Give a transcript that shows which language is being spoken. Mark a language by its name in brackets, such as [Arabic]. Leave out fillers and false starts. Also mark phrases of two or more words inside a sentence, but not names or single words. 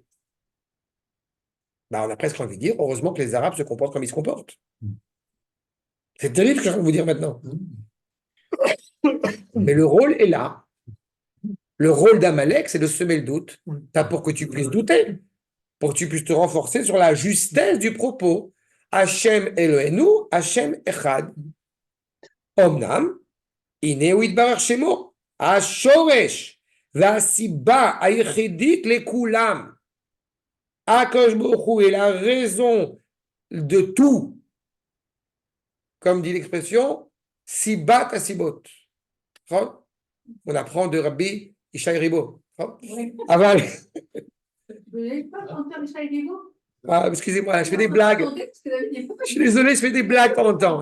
[French] On a presque envie de dire, heureusement que les Arabes se comportent comme ils se comportent. C'est terrible ce que je viens de vous dire maintenant. Mais le rôle est là. Le rôle d'Amalek, c'est de semer le doute. Pas pour que tu puisses douter, pour que tu puisses te renforcer sur la justesse du propos. [Hebrew] ה' אלוהינו ה' אחד אמנם אינו יתברך שמו השורש והסיבה היחידית לכולם. הקדוש ברוך הוא [French] est la raison de tout. Comme dit l'expression, [Hebrew] סיבת הסיבות. [French] On apprend de Rabbi Ishaï Ribo. Aval. Vous n'avez pas chanté Michel Guégaud? Excusez-moi, je fais des blagues. Je suis désolé, je fais des blagues de temps en temps.